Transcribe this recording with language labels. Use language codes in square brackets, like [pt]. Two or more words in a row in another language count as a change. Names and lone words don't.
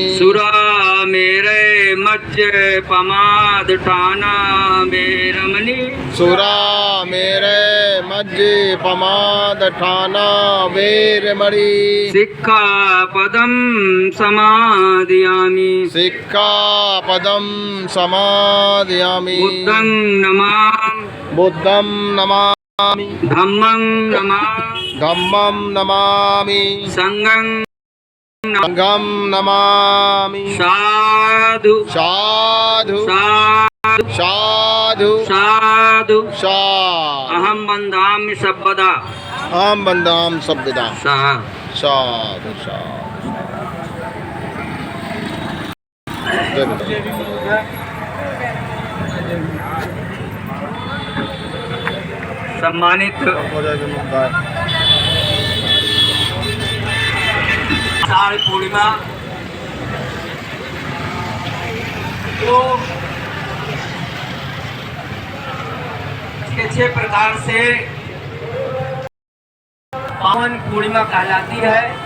[pi] सुरामेरे मज्जपमादठाना वेरमणि सुरामेरे मज्जपमादठाना वेरमणि सिक्खापदं समादयामि सिक्खापदं समादयामि बुद्धं नमामि बुद्धं नमामि धम्मं नमामि धम्मं नमामि संघं संघं नमामि साधु साधु साधु साधु साधु साधु अहं बन्धामि सर्वदा अहं बन्धामि सर्वदा साधु साधु साधु [hi] सम्मानित आषाढ़ पूर्णिमा तो इसके 6 प्रकार से पावन पूर्णिमा कहलाती है